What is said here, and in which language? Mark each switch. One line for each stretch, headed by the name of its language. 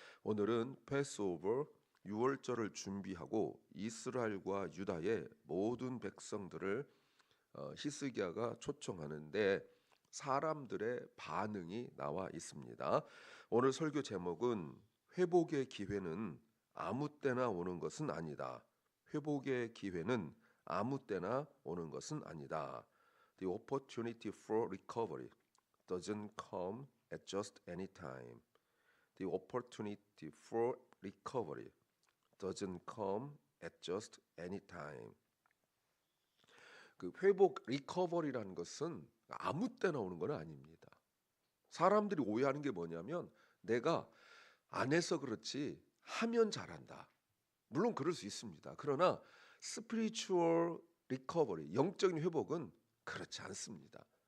Korean: 오늘은 패스오버 유월절을 준비하고 이스라엘과 유다의 모든 백성들을 히스기야가 초청하는데 사람들의 반응이 나와 있습니다. 오늘 설교 제목은 회복의 기회는 아무 때나 오는 것은 아니다. 회복의 기회는 아무 때나 오는 것은 아니다.
English: The opportunity for recovery doesn't come at just any time. The opportunity for recovery doesn't come at just any time.
Korean: 그 회복 리커버리라는 것은 아무 때나 오는 건 아닙니다. 사람들이 오해하는 게 뭐냐면 내가 안 해서 그렇지 하면 잘한다. 물론 그럴 수 있습니다. 그러나 스피리추얼 리커버리, 영적인 회복은 그렇지 않습니다.